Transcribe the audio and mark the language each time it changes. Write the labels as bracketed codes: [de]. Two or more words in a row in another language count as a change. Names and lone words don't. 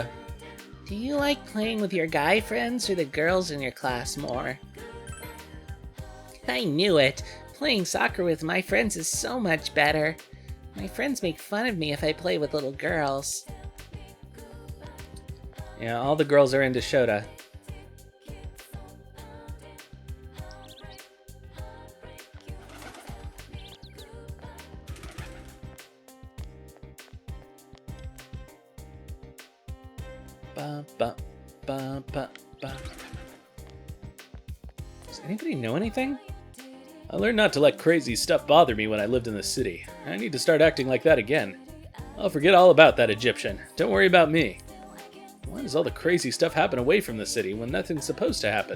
[en] Do you like playing with your guy friends or the girls in your class more? I knew it. Playing soccer with my friends is so much better. My friends make fun of me if I play with little girls. Yeah, all the girls are into Shota. Ba, ba, ba, ba, ba. Does anybody know anything? I learned not to let crazy stuff bother me when I lived in the city. I need to start acting like that again. I'll forget all about that Egyptian. Don't worry about me. Why does all the crazy stuff happen away from the city when nothing's supposed to happen?